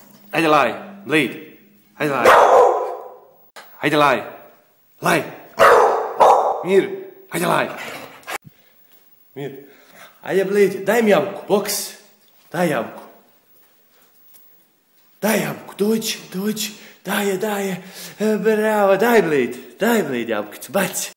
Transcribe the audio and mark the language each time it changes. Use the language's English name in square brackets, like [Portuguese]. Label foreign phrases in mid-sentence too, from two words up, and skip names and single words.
[Serbian] Hajde laj, Blade. Hajde laj. Hajde laj. Laj. Mir, hajde laj. Mir. Hajde Blade, daj mi jabuku, boks. Daj jabuku. Daj jabuku, dođi. Daje. Bravo, daj Blade jabukicu, baci.